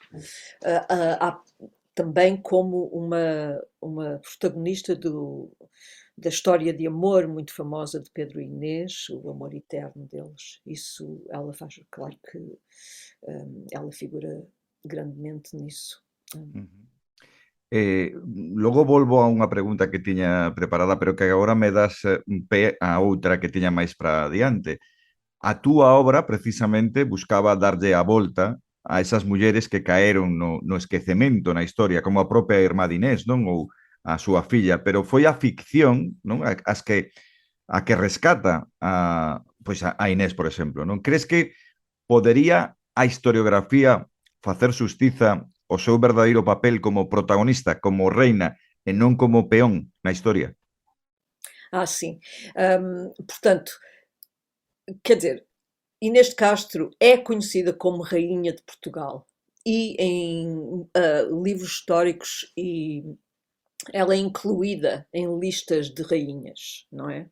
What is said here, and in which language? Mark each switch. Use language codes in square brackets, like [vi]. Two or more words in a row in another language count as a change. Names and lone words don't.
[pt] Há também como uma protagonista da história de amor muito famosa de Pedro e Inês, o amor eterno deles. Isso ela faz, claro que ela figura grandemente nisso. [gl] Logo volvo a unha pregunta que tiña preparada, pero que agora me das un pé a outra que tiña máis para adiante. A túa obra, precisamente, buscaba darlle a volta a esas mulleres que caeron no esquecemento na historia, como a propia irmá de Inés, non? Ou a súa filla, pero foi a ficción, non? A que rescata pois a Inés, por exemplo, non? Crees que podería a historiografía facer xustiza ao seu verdadeiro papel como protagonista, como reina, e non como peón na historia? [pt] Sim. Portanto, quer dizer, Inês de Castro é conhecida como Rainha de Portugal, e em livros históricos ela é incluída em listas de rainhas, não é?